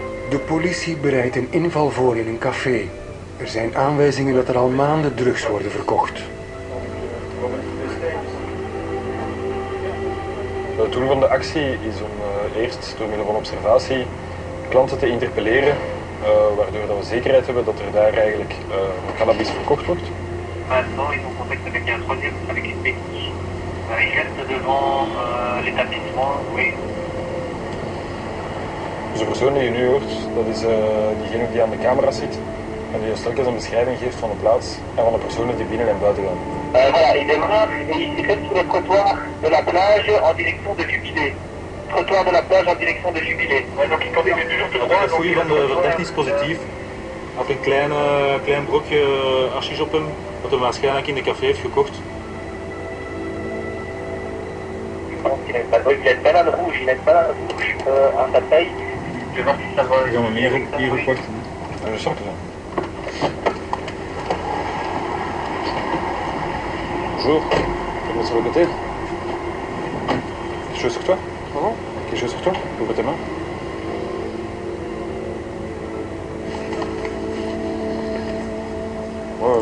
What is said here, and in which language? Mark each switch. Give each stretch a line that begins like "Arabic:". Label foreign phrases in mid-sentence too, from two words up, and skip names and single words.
Dutch: De politie bereidt een inval voor in een café. Er zijn aanwijzingen dat er al maanden drugs worden verkocht. Het doel van de actie is om eerst door middel van observatie klanten te interpelleren, waardoor dat we zekerheid hebben dat er daar eigenlijk cannabis verkocht wordt.
French: Maintenant, ils ont contact avec un troisième, avec une béquille. Ils restent devant l'établissement, oui.
Dutch: Dus de persoon die je nu hoort, dat is diegene die aan de camera zit en die ons telkens een beschrijving geeft van de plaats en van de personen die binnen en buiten gaan.
French: Voilà, il démarre et il reste sur le trottoir de la plage en direction de Jubilé. Trottoir de la plage en direction de Jubilé. Ouais, donc il continue toujours tout droit.
Dutch: Het goede van de technisch positief. Had een klein brokje hashish op hem, dat hij waarschijnlijk in de café heeft gekocht.
French: Il n'aime pas la rouge, il n'aime pas la rouge à sa taille. Je vais voir si ça va.
Dutch: Ik ga hem hier opwachten. Dat is sorte.
French: Bonjour, comment ça va côté? Quelque chose sur toi? Pardon? Quelque chose sur toi? Ouvre tes mains. Ouais.